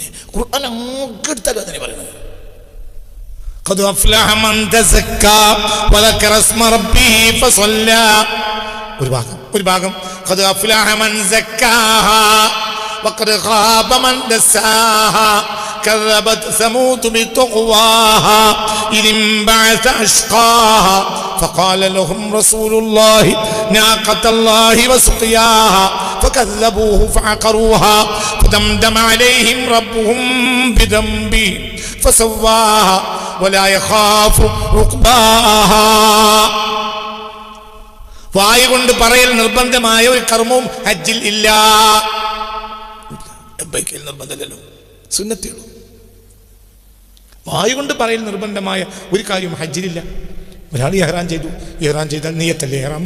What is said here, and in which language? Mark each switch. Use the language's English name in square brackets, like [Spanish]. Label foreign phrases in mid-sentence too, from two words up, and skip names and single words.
[Malayalam] ഖുർആൻ അങ്ങ് എടുത്താലും അതന്നെ പറയുന്നത്. [Arabic] قد أفلح من تزكى وذكر اسم ربه فصلى. [Malayalam] ഒരു ഭാഗം [Arabic] قد أفلح من زكاها وقد خاب من دساها كذبت ثمود بطغواها إذ انبعث أشقاها فقال لهم رسول الله ناقة الله وسقياها فكذبوه فعقروها فدمدم عليهم ربهم بذنبهم فسواها ولا يخاف عقباها. [Malayalam] വായ കൊണ്ട് പറയൽ നിർബന്ധമായ ഒരു കർമ്മവും ഹജ്ജിൽ ഇല്ല. നിർബന്ധമല്ലല്ലോ, സുന്നത്തേ ഉള്ളൂ. വായു കൊണ്ട് പറയൽ നിർബന്ധമായ ഒരു കാര്യം ഹജ്ജിലില്ല. ഒരാൾ ഇഹ്റാം ചെയ്തു, ഇഹ്റാം ചെയ്താൽ നിയ്യത്തല്ലേ ഇഹ്റാം?